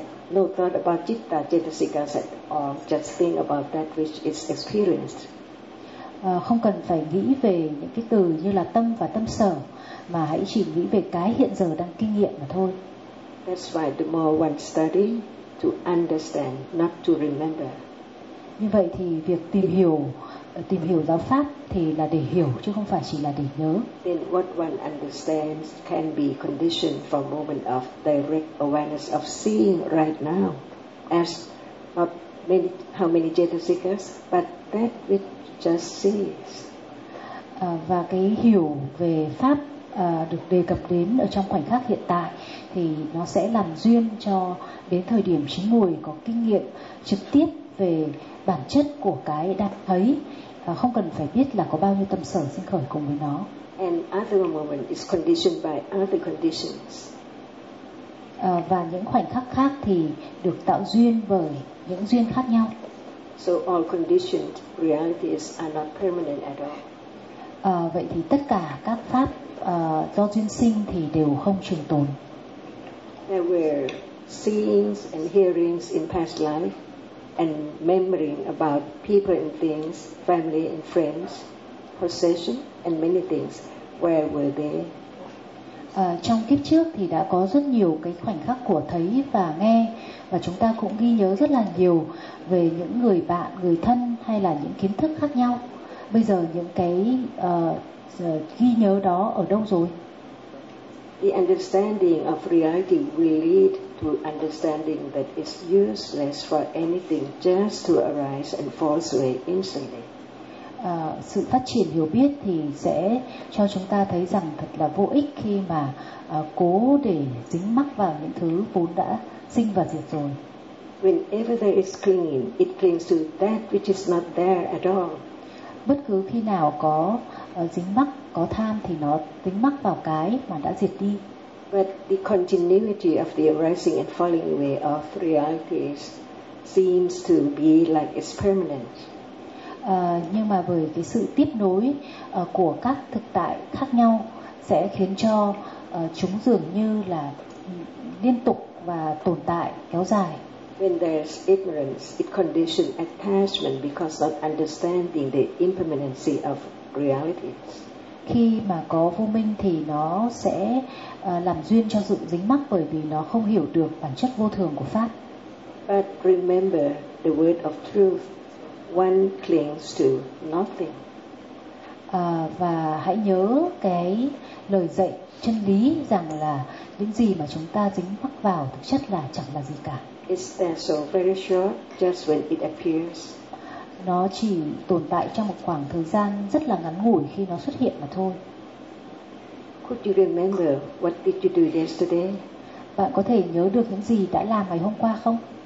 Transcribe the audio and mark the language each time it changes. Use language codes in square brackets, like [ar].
[en] No thought about citta cetasikas at all, just think about that which is experienced. [vi] Không cần phải nghĩ về những cái từ như là tâm và tâm sở, mà hãy chỉ nghĩ về cái hiện giờ đang kinh nghiệm mà thôi. [en] That's why the more one study to understand, not to remember. [vi] Như vậy thì việc tìm hiểu giáo pháp thì là để hiểu chứ không phải chỉ là để nhớ. [en] Then what one understands can be conditioned for moment of direct awareness of seeing right now, as not many, how many cetasikas, but that which just sees. [vi] Và cái hiểu về pháp được đề cập đến ở trong khoảnh khắc hiện tại thì nó sẽ làm duyên cho đến thời điểm chín muồi có kinh nghiệm trực tiếp về bản chất của cái đang thấy, không cần phải biết là có bao nhiêu tâm sở sinh khởi cùng với nó. [en] And other moment is conditioned by other conditions. [vi] Và những khoảnh khắc khác thì được tạo duyên bởi những duyên khác nhau. [en] So all conditioned realities are not permanent at all. [vi] Vậy thì tất cả các pháp do duyên sinh thì đều không trường tồn. [en] There were seeings and hearings in past life and remembering about people and things, family and friends, possession and many things. Where were they? [vi] Trong kiếp trước thì đã có rất nhiều cái khoảnh khắc của thấy và nghe, và chúng ta cũng ghi nhớ rất là nhiều về những người bạn, người thân hay là những kiến thức khác nhau. Bây giờ những cái ghi nhớ đó ở đâu rồi? [en] The understanding of reality will lead to understanding that it's useless for anything just to arise and fall away instantly. [vi] Sự phát triển hiểu biết thì sẽ cho chúng ta thấy rằng thật là vô ích khi mà cố để dính mắc vào những thứ vốn đã sinh và diệt rồi. [en] Whenever there is clinging, it clings to that which is not there at all. [vi] Bất cứ khi nào có dính mắc, có tham thì nó dính mắc vào cái mà đã diệt đi. [en] But the continuity of the arising and falling away of realities seems to be like it's permanent. [vi] Nhưng mà với cái sự tiếp nối của các thực tại khác nhau sẽ khiến cho chúng dường như là liên tục và tồn tại kéo dài. [en] When there's ignorance, it conditions attachment because of understanding the impermanency of realities. [vi] khi mà có vô minh thì nó sẽ làm duyên cho sự dính mắc, bởi vì nó không hiểu được bản chất vô thường của pháp. [en] But remember the word of truth, one clings to nothing. [vi] Và hãy nhớ cái lời dạy chân lý rằng là những gì mà chúng ta dính mắc vào thực chất là chẳng là gì cả. [en] It's there so very short, just when it appears. [vi] Nó chỉ tồn tại trong một khoảng thời gian rất là ngắn ngủi khi nó xuất hiện mà thôi. [en] Could you remember what did you do yesterday? [vi] Bạn có thể nhớ được những gì đã làm ngày hôm qua không?